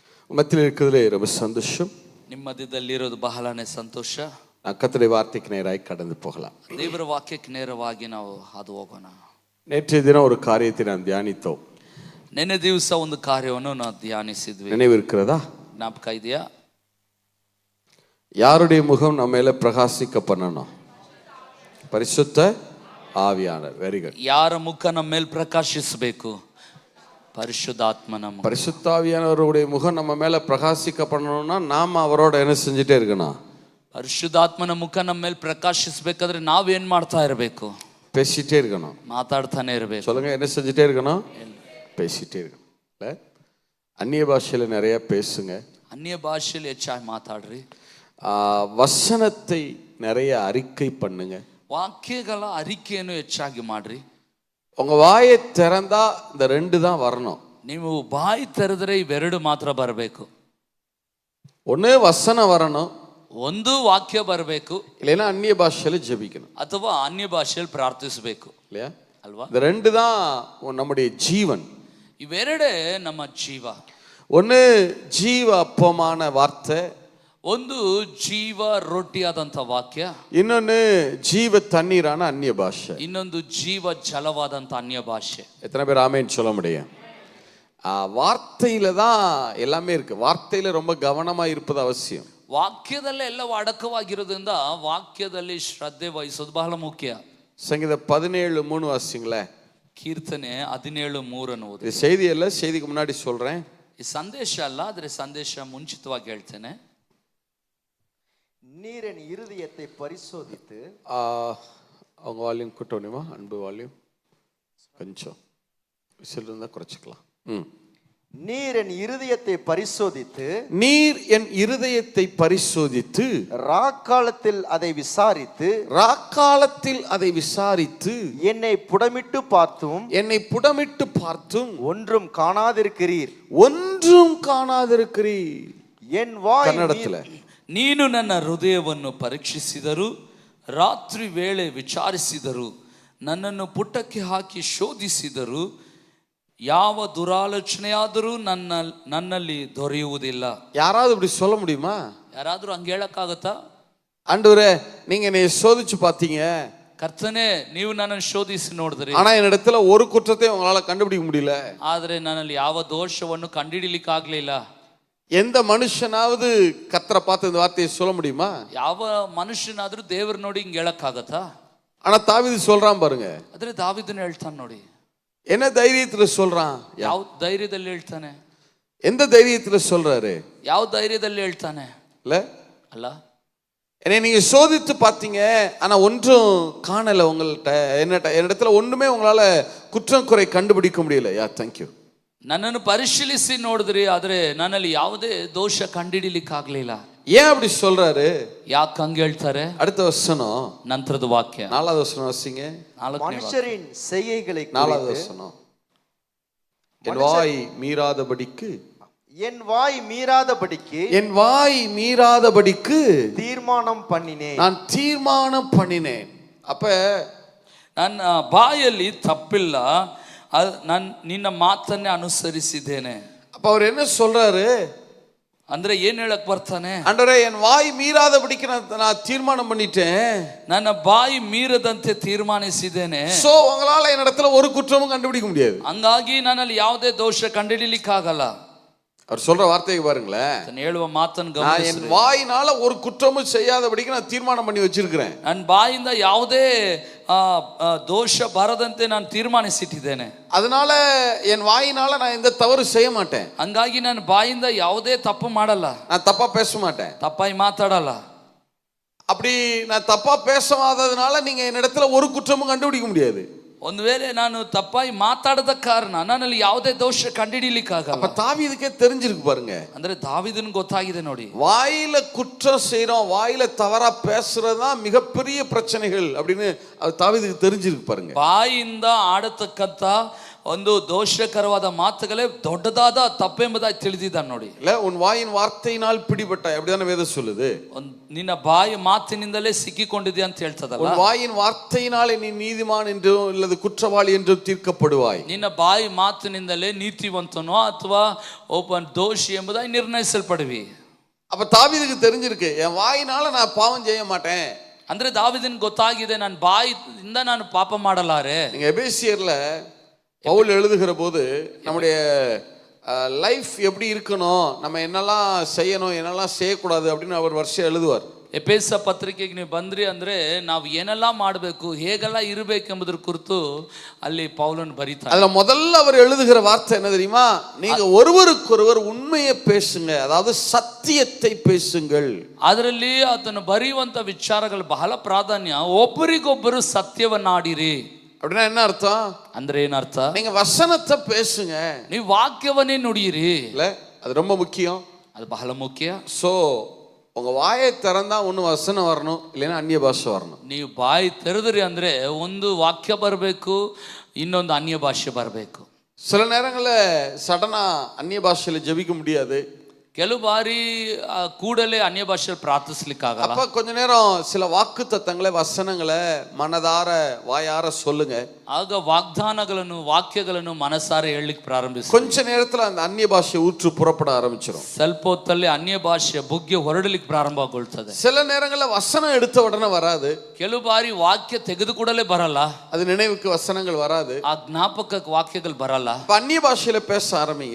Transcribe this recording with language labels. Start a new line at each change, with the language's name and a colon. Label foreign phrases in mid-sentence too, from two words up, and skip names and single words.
Tamil: மத்தியில் இருக்கிறதுலே ரொம்ப சந்தோஷம்.
Kannada: ನಿಮ್ಮ ಮಧ್ಯದಲ್ಲಿರೋದು ಬಹಳನೇ ಸಂತೋಷ.
Tamil: கர்த்தருடைய வார்த்தைக்கு நேராய் கடந்து போகலாம்.
Kannada: ದೇವರ ವಾಕ್ಯಕ್ಕೆ ನೇರವಾಗಿ ನಾವು ಹಾದು ಹೋಗೋಣ.
Tamil: நேற்றைய தினம் ஒரு காரியத்தை நாம் தியானித்தோம்.
Kannada: ನೆನ್ನೆ ದಿವಸ ಒಂದು ಕಾರ್ಯವನ್ನು ನಾವು ಧ್ಯಾನಿಸಿದ್ವಿ.
Tamil: நினைவு இருக்கிறதா?
Kannada: ಜ್ಞಾಪಕ ಇದೆಯಾ?
Tamil: யாருடைய முகம் நம்ம மேல பிரகாசிக்க பண்ணணும்? பரிசுத்த ஆவியானவர்.
English: very good.
Kannada: ಯಾರ ಮುಖ ನಮ್ಮ ಮೇಲೆ ಪ್ರಕಾಶಿಸಬೇಕು? ಪರಿಶುದ್ಧಾತ್ಮನ ಮುಖ.
Tamil: பரிசுத்த ஆவியானவருடைய முகம் நம்ம மேல பிரகாசிக்க பண்ணணும்னா நாம அவரோட என்ன செஞ்சுட்டே இருக்கணும்?
Kannada: ಪರಿಶುದ್ಧಾತ್ಮನ ಮುಖ ನಮ್ಮ ಮೇಲೆ ಪ್ರಕಾಶಿಸಬೇಕಾದ್ರೆ ನಾವು ಏನು ಮಾಡ್ತಾ ಇರಬೇಕು?
Tamil: பேசிட்டே இருக்கணும்.
Kannada: ಮಾತಾಡ್ತಾನೆ ಇರಬೇಕು.
Tamil: சொல்லுங்க, என்ன செஞ்சுட்டே இருக்கணும்? பேசிட்டே இருக்கணும். அந்நிய பாஷையில நிறைய பேசுங்க.
Kannada: ಅನ್ಯ ಭಾಷೆಯಲ್ಲಿ ಹೆಚ್ಚಾಗಿ ಮಾತಾಡ್ರಿ.
Tamil: வசனத்தை நிறைய அறிக்கை பண்ணுங்க.
Kannada: ವಾಕ್ಯಗಳ ಅರಿಕೆಯನ್ನು ಹೆಚ್ಚಾಗಿ ಮಾಡ್ರಿ.
Tamil: உங்க வாயை திறந்தா இந்த ரெண்டு தான் வரணும்.
Kannada: ನೀವು ಬಾಯಿ ತೆರೆದ್ರೆ ಇವೆರಡು ಮಾತ್ರ ಬರಬೇಕು.
Tamil: ஒண்ணு வசனம் வரணும்,
Kannada: ಒಂದು ವಾಕ್ಯ ಬರಬೇಕು,
Tamil: இல்லைன்னா அந்நிய பாஷையில ஜெபிக்கணும்,
Kannada: ಅಥವಾ ಅನ್ಯ ಭಾಷೆಯಲ್ಲಿ ಪ್ರಾರ್ಥಿಸಬೇಕು.
Tamil: இல்லையா?
Kannada: ಅಲ್ವಾ?
Tamil: இந்த ரெண்டு தான் நம்முடைய ஜீவன்.
Kannada: ಇವೆರಡೇ ನಮ್ಮ ಜೀವ.
Tamil: ஒண்ணு ஜீவ அப்பமான வார்த்தை,
Kannada: ಒಂದು ಜೀವ ರೊಟ್ಟಿಯಾದಂಥ ವಾಕ್ಯ,
Tamil: இன்னொன்னு ஜீவ தண்ணீரான அந்நிய பாஷை,
Kannada: ಇನ್ನೊಂದು ಜೀವ ಜಲವಾದಂಥ ಅನ್ಯ ಭಾಷೆ.
Tamil: எத்தனை பேர் ஆமேன்னு சொல்ல முடியும்? வார்த்தையில தான் எல்லாமே இருக்கு. வார்த்தையில ரொம்ப கவனமா இருப்பது அவசியம்.
Kannada: ವಾಕ್ಯದಲ್ಲೇ ಎಲ್ಲವೂ ಅಡಕವಾಗಿರೋದ್ರಿಂದ ವಾಕ್ಯದಲ್ಲಿ ಶ್ರದ್ಧೆ ವಹಿಸೋದು ಬಹಳ ಮುಖ್ಯ.
Tamil: சங்கீதம் 17:3 வாசிங்களேன்.
Kannada: ಕೀರ್ತನೆ 17:3 ಅನ್ನುವುದು.
Tamil: இது செய்தி அல்ல, செய்திக்கு முன்னாடி சொல்றேன்.
Kannada: ಈ ಸಂದೇಶ ಅಲ್ಲ, ಆದರೆ ಸಂದೇಶ ಮುಂಚಿತವಾಗಿ ಹೇಳ್ತೇನೆ.
Tamil: நீர் என் இருதயத்தை பரிசோதித்து, அவங்க வால்யூம் கூட்டணுமா? அன்பு வால்யூம் கொஞ்சம் இருந்தா குறைச்சிக்கலாம். நீர் என் இருதயத்தை பரிசோதித்து, நீர் என் இருதயத்தை பரிசோதித்து, ராக்காலத்தில் அதை விசாரித்து, ராக்காலத்தில் அதை விசாரித்து, என்னை புடமிட்டு பார்த்தும், என்னை புடமிட்டு பார்த்தும் ஒன்றும் காணாதிருக்கிறீர், ஒன்றும் காணாதிருக்கிறீர். என் வாய் கன்னடத்துல,
Kannada: ನೀನು ನನ್ನ ಹೃದಯವನ್ನು ಪರೀಕ್ಷಿಸಿದರು, ರಾತ್ರಿ ವೇಳೆ ವಿಚಾರಿಸಿದರು, ನನ್ನನ್ನು ಹಾಕಿ ಶೋಧಿಸಿದರು, ಯಾವ ದುರಾಲೋಚನೆಯಾದರೂ ನನ್ನಲ್ಲಿ ದೊರೆಯುವುದಿಲ್ಲ.
Tamil: யாராவது இப்படி சொல்ல முடியுமா?
Kannada: ಯಾರಾದ್ರೂ ಹಂಗೆ ಹೇಳಕ್ಕಾಗತ್ತಾ?
Tamil: ஆண்டவரே, நீங்க என்னை சோதிச்சு பார்த்தீங்க,
Kannada: ಕರ್ತನೇ ನೀವು ನನ್ನನ್ನು ಶೋಧಿಸಿ ನೋಡಿದ್ರಿ,
Tamil: ஆனா என்னிடத்துல ஒரு குற்றத்தையும் உங்களால கண்டுபிடிக்க முடியல.
Kannada: ಆದ್ರೆ ನನ್ನಲ್ಲಿ ಯಾವ ದೋಷವನ್ನು ಕಂಡುಹಿಡಿಯಲಿಕ್ಕೆ ಆಗ್ಲಿಲ್ಲ.
Tamil: எந்த மனுஷனாவது கர்த்தரை பார்த்து இந்த வார்த்தையை சொல்ல முடியுமா?
Kannada: ಯಾವ ಮನುಷ್ಯನಾದ್ರೂ ದೇವ್ರ ನೋಡಿ ಹಿಂಗೆ ಹೇಳಕ್ಕಾಗತ್ತಾ?
Tamil: ஆனா தாவீது சொல்றான் பாருங்க.
Kannada: ಆದ್ರೆ ದಾವೀದನ ಹೇಳ್ತಾನೆ ನೋಡಿ.
Tamil: என்ன தைரியத்துல சொல்றான்?
Kannada: ಯಾವ ಧೈರ್ಯದಲ್ಲಿ ಹೇಳ್ತಾನೆ?
Tamil: எந்த தைரியத்துல சொல்றாரு?
Kannada: ಯಾವ ಧೈರ್ಯದಲ್ಲಿ ಹೇಳ್ತಾನೆ?
Tamil: இல்ல
Kannada: ಅಲ್ಲ,
Tamil: என்னை நீங்க சோதித்து பார்த்தீங்க, ஆனா ஒன்றும் காணல உங்கள்கிட்ட, என்னிடத்துல ஒண்ணுமே உங்களால குற்றம் குறை கண்டுபிடிக்க முடியல.
English: yeah thank you.
Kannada: ನನ್ನನ್ನು ಪರಿಶೀಲಿಸಿ ನೋಡಿದ್ರಿ, ಆದ್ರೆ ನನ್ನಲ್ಲಿ ಯಾವುದೇ ದೋಷ ಕಂಡುಹಿಡಿಲಿಕ್ಕೆ ಆಗ್ಲಿಲ್ಲ.
Tamil: ஏன் அப்படி சொல்றாரு?
Kannada: ಯಾಕೆ ಹಂಗೆ ಹೇಳ್ತಾರೆ?
Tamil: அடுத்த வசனம்,
Kannada: ನಂತರದ ವಾಕ್ಯ
Tamil: 4வது வசனம் வாசிங்க. மனுஷரின் செய்கைகளை 4வது வசனம், என் வாய் மீறாதபடிக்கு, என் வாய் மீறாதபடிக்கு, என் வாய் மீறாதபடிக்கு தீர்மானம் பண்ணினேன், நான் தீர்மானம் பண்ணினேன். அப்ப
Kannada: ನನ್ನ ಬಾಯಲ್ಲಿ ತಪ್ಪಿಲ್ಲ, ನಾನು ನಿನ್ನ ಮಾತನ್ನೇ ಅನುಸರಿಸಿದ್ದೇನೆ.
Tamil: அப்ப அவர் என்ன சொல்றாரு?
Kannada: ಅಂದ್ರೆ ಏನ್ ಹೇಳಕ್ ಬರ್ತಾನೆ?
Tamil: ஆண்டவரே, என் வாய் மீறாதபடிக்கு நான் தீர்மானம் பண்ணிட்டேன்,
Kannada: ನನ್ನ ಬಾಯಿ ಮೀರದಂತೆ ತೀರ್ಮಾನಿಸಿದ್ದೇನೆ.
Tamil: சோ உங்களால என்னிடத்துல ஒரு குற்றமும் கண்டுபிடிக்க முடியாது.
Kannada: ಹಂಗಾಗಿ ನನ್ನಲ್ಲಿ ಯಾವುದೇ ದೋಷ ಕಂಡುಹಿಡಿಲಿಕ್ಕೆ ಆಗಲ್ಲ.
Tamil: அவர் சொல்ற வார்த்தையை பாருங்களேன்.
Kannada: ಹೇಳುವ ಮಾತನ್ನು
Tamil: நான்
Kannada: ಗಮನಿಸಿ.
Tamil: என் வாயினால ஒரு குற்றமும் செய்யாதபடிக்கு நான் தீர்மானம் பண்ணி வச்சிருக்கிறேன்.
Kannada: ನನ್ನ ಬಾಯಿಂದ ಯಾವುದೇ ದೋಷ ಬರದಂತೆ ನಾನು ತೀರ್ಮಾನಿಸಿಟ್ಟಿದ್ದೇನೆ.
Tamil: அதனால என் வாயினால நான் எந்த தவறு செய்ய மாட்டேன்.
Kannada: ಹಂಗಾಗಿ ನನ್ನ ಬಾಯಿಂದ ಯಾವುದೇ ತಪ್ಪು ಮಾಡಲ್ಲ,
Tamil: நான் தப்பா பேச மாட்டேன்,
Kannada: ತಪ್ಪಾಗಿ ಮಾತಾಡಲ್ಲ.
Tamil: அப்படி நான் தப்பா பேசாததுனால நீங்க என்னிடத்துல ஒரு குற்றமும் கண்டுபிடிக்க முடியாது.
Kannada: ಒಂದು ವೇಳೆ ನಾನು ತಪ್ಪಾಗಿ ಮಾತಾಡದ ಕಾರಣ ನನ್ನಲ್ಲಿ ಯಾವುದೇ ದೋಷ ಕಂಡುಹಿಡಿಲಿಕ್ಕಾಗಲ್ಲ.
Tamil: அப்ப தாவீதுக்கே தெரிஞ்சிருக்கு பாருங்க.
Kannada: ಅಂದ್ರೆ ದಾವೀದನ್ ಗೊತ್ತಾಗಿದೆ ನೋಡಿ.
Tamil: வாயில குற்றம் செய்யறோம், வாயில தவறா பேசுறதுதான் மிகப்பெரிய பிரச்சனைகள் அப்படின்னு தாவீதுக்கு தெரிஞ்சிருக்கு பாருங்க.
Kannada: ಬಾಯಿಂದ ಆಡತಕ್ಕಂತ ಒಂದು ದೋಷಕರವಾದ ಮಾತುಗಳೇ ದೊಡ್ಡದಾದ ತಪ್ಪೆಂಬುದಾಗಿ ತಿಳಿದಿದ್ದಾನೆ ನೋಡಿ.
Tamil: இல்ல உன் வாயின் வார்த்தையினால் பிடிபட்டாய், அப்படிதானே வேதம் சொல்லுது.
Kannada: ನಿನ್ನ ಬಾಯಿ ಮಾತಿನಿಂದಲೇ ಸಿಕ್ಕಿಕೊಂಡಿದ್ಯಾ ಅಂತ ಹೇಳ್ತದಲ್ಲ.
Tamil: உன் வாயின் வார்த்தையினாலே நீ நீதிமான் என்றும் இல்லது குற்றவாளி என்றும் தீர்க்கப்படுவாய்.
Kannada: ನಿನ್ನ ಬಾಯಿ ಮಾತಿನಿಂದಲೇ ನೀತಿವಂತನೋ ಅಥವಾ ಒಬ್ಬ ದೋಷಿ ಎಂಬುದಾಗಿ ನಿರ್ಣಯಿಸಲ್ಪಡುವಿ.
Tamil: அப்ப தாவீதுக்கு தெரிஞ்சிருக்கு, என் வாயினால நான் பாவம் செய்ய மாட்டேன்.
Kannada: ಅಂದ್ರೆ ದಾವೀದನಿಗೆ ಗೊತ್ತಾಗಿದೆ, ನನ್ನ ಬಾಯಿಯಿಂದ ನಾನು ಪಾಪ ಮಾಡಲಾರೆ.
Tamil: நீங்க எபேசியர்ல பவுல் எழுதுகிற போது நம்முடைய லைஃப் எப்படி இருக்கணும், நம்ம என்னெல்லாம் செய்யணும் என்னெல்லாம் செய்யக்கூடாது அப்படின்னு அவர் வருஷம் எழுதுவார்.
Kannada: ಎಪೇಸ ಪತ್ರಿಕೆಗೆ ನೀವು ಬಂದ್ರಿ ಅಂದ್ರೆ ನಾವು ಏನೆಲ್ಲ ಮಾಡಬೇಕು, ಹೇಗೆಲ್ಲ ಇರಬೇಕೆಂಬುದರ ಕುರಿತು ಅಲ್ಲಿ ಪೌಲನ್ ಬರೀತಾರೆ.
Tamil: அதுல முதல்ல அவர் எழுதுகிற வார்த்தை என்ன தெரியுமா? நீங்க ஒருவருக்கொருவர் உண்மையை பேசுங்க, அதாவது சத்தியத்தை பேசுங்கள்.
Kannada: ಅದರಲ್ಲಿ ಆತನು ಬರೆಯುವಂತ ವಿಚಾರಗಳು ಬಹಳ ಪ್ರಾಧಾನ್ಯ. ಒಬ್ಬರಿಗೊಬ್ಬರು ಸತ್ಯವನ್ನಾಡಿರಿ.
Tamil: அப்படின்னா என்ன அர்த்தம்?
Kannada: ಅಂದ್ರೆ ಏನರ್ಥ?
Tamil: நீங்க வசனத்தை பேசுங்க,
Kannada: ನೀವು ವಾಕ್ಯವನ್ನೇ ನುಡಿಯಿರಿ.
Tamil: இல்ல அது ரொம்ப முக்கியம்.
Kannada: ಅದು ಬಹಳ ಮುಖ್ಯ.
Tamil: சோ உங்க வாயை திறந்தா ஒண்ணு வசனம் வரணும், இல்லைன்னா அந்நிய பாஷை வரணும்.
Kannada: ನೀವು ಬಾಯಿ ತೆರೆದ್ರಿ ಅಂದ್ರೆ ಒಂದು ವಾಕ್ಯ ಬರಬೇಕು, ಇನ್ನೊಂದು ಅನ್ಯ ಭಾಷೆ ಬರಬೇಕು.
Tamil: சில நேரங்களில் சடனா அந்நிய பாஷையில ஜெபிக்க முடியாது.
Kannada: ಕೆಲವು ಬಾರಿ ಕೂಡಲೇ ಅನ್ಯ ಭಾಷೆಯಲ್ಲಿ ಪ್ರಾರ್ಥಿಸ್ಲಿಕ್ಕಾಗಲ್ಲ.
Tamil: அப்ப கொஞ்ச நேரம் சில வாக்கு தத்தங்களை வசனங்களை மனதார வாயார சொல்லுங்க.
Kannada: ಆಗ ವಾಗ್ದಾನಗಳನ್ನು ವಾಕ್ಯಗಳನ್ನು ಮನಸಾರೆ ಹೇಳಲಿಕ್ಕೆ ಪ್ರಾರಂಭಿಸಿ.
Tamil: கொஞ்ச நேரத்துல அந்த அந்நிய பாஷை ஊற்று புறப்பட ஆரம்பிச்சிடும்.
Kannada: ಸ್ವಲ್ಪ ಹೊತ್ತಲ್ಲಿ ಅನ್ಯ ಭಾಷೆಯ ಬುಗ್ಗೆ ಹೊರಡಲಿಕ್ಕೆ ಪ್ರಾರಂಭಗೊಳ್ತದೆ.
Tamil: சில நேரங்களில் வசனம் எடுத்த உடனே வராது.
Kannada: ಕೆಲವು ಬಾರಿ ವಾಕ್ಯ ತೆಗೆದುಕೊಡಲೇ ಬರಲ್ಲ,
Tamil: அது நினைவுக்கு வசனங்கள் வராது,
Kannada: ಆ ಜ್ಞಾಪಕಕ್ಕೆ ವಾಕ್ಯಗಳು ಬರಲ್ಲ.
Tamil: அந்நிய பாஷையில பேச ஆரம்பிங்க.